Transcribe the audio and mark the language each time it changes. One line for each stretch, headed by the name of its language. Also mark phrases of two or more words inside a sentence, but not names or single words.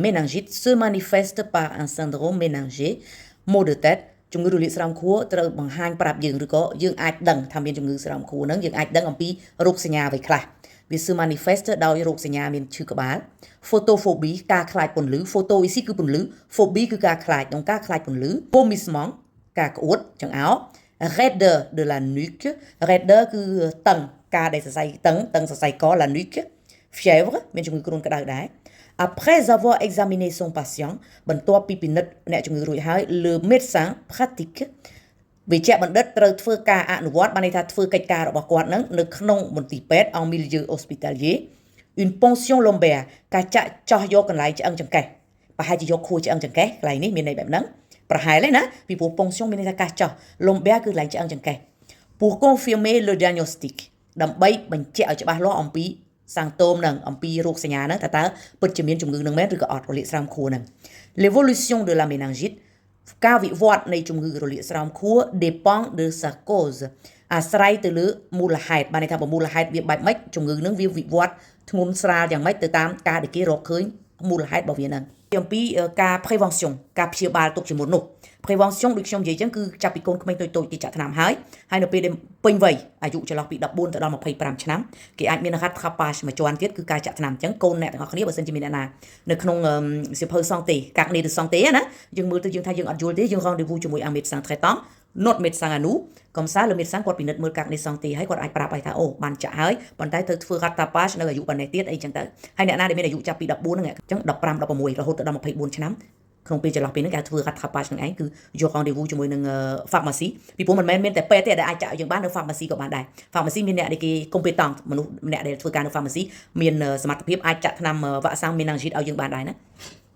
French: méningite se manifeste par un syndrome méningé maux de tête
Khmer: ជំងឺរលាកស្រោមខួរត្រូវបង្ហាញប្រាប់យើងឬក៏យើងអាចដឹងថាមានជំងឺស្រោម ខួរហ្នឹងយើងអាចដឹងអំពីរោគសញ្ញាអ្វីខ្លះវា
French: se manifeste
Khmer: ដោយរោគសញ្ញាមានឈឺក្បាល photophobie ការខ្លាចពន្លឺ
French: photo ici
Khmer: គឺពន្លឺ phobie គឺការខ្លាចក្នុងការខ្លាចពន្លឺ vomissement ការក្អួតចង្អោរ
French: raideur de la nuque
Khmer: raideur គឺតឹងការដែលសរសៃតឹងសរសៃក
French: la nuque fièvre
Khmer: មានជំងឺគ្រុនក្តៅដែរ
French: Après avoir examiné son patient
Khmer: បន្ទាប់ពីពិនិត្យអ្នកជំងឺរួចហើយ
French: le médecin pratique
Khmer: វិជ្ជបណ្ឌិតត្រូវធ្វើការអនុវត្តបានន័យថាធ្វើកិច្ចការរបស់គាត់នឹងនៅក្នុងមន្ទីរពេទ្យ
French: en milieu hospitalier une ponction lombaire
Khmer: ការចាក់ចោះយកកន្លែងឆ្អឹងចង្កេះប្រហែលជាយកខួរឆ្អឹងចង្កេះកន្លែងនេះមានន័យបែបហ្នឹងប្រហែលទេណាពីព្រោះ ponction មានន័យថាការចោះ lombaire គឺកន្លែងឆ្អឹងចង្កេះ
French: pour confirmer le diagnostic
Khmer: ដើម្បីបញ្ជាក់ឲ្យច្បាស់លាស់អំពី សាំងតូមនឹងអំពីរោគសញ្ញាហ្នឹងតើពិតជាមានជំងឺនឹងមែនឬក៏អត់រលាកស្រោមខួរហ្នឹង
French: l'évolution de la méningite
Khmer: ការវិវត្តនៃជំងឺរលាកស្រោមខួរ
French: dépend de sa cause
Khmer: អាស្រ័យទៅលើមូលហេតុបានន័យថាបើមូលហេតុវាបែបម៉េចជំងឺនឹងវាវិវត្តធ្ង ន់ស្រាលយ៉ាងម៉េចទៅតាមការដែលគេរកឃើញមូលហេតុរបស់វាហ្នឹងអំពីការ prévention ការព្យាបាលទុកជាមុននោះ prévention ដូចខ្ញុំនិយាយចឹងគឺចាប់ពីកូនក្មេងតូចៗទីចាក់ថ្នាំហើយនៅពេលដែលពេញវ័យអា យុចន្លោះពី14ទៅដល់25ឆ្នាំគេអាចមាន rattrapage មួយជាន់ទៀតគឺការចាក់ថ្នាំចឹងកូនអ្នកទាំងអស់គ្នាបើសិនជាមានអ្នកណានៅក្នុងសៀវភៅ santé កាកនី ទៅ santé ណាយើងមើលទៅយើងថាយើងអត់យល់ទេយើង rendez-vous ជាមួយ
French: un médecin traitant notre médecin à nous comme ça le médecin
Khmer: គាត់ពិនិត្យមើលកាកនី santé ហើយគាត់អាចប្រាប់ឲ្យថាអូបានចាក់ហើយប៉ុន្តែត្រូវធ្វើ rattrapage នៅអាយុប៉ុណ្ណេះទៀតអីចឹងទៅហើយអ្នកណាដែលមានអាយុចាប់ពី14ហ្នឹងអញ្ចឹង15 16រហូតដល់24ឆ្នាំក្នុងពេលចន្លោះពេលហ្នឹងគេធ្វើ rattrapage នឹងឯងគឺយក rendez-vous ជាមួយនឹង pharmacie ពីព្រោះមិនមែនមានតែពេទ្យទេដែលអាចចាក់ឲ្យយើងបាននៅ pharmacie ក៏បានដែរ pharmacie មានអ្នកដែលគេ competent មនុស្សម្នាក់ដែលធ្វើការនៅ pharmacie មានសមត្ថភាពអាចចាក់ថ្នាំវ៉ាក់សាំង méningite ឲ្យយើងបានដែរណា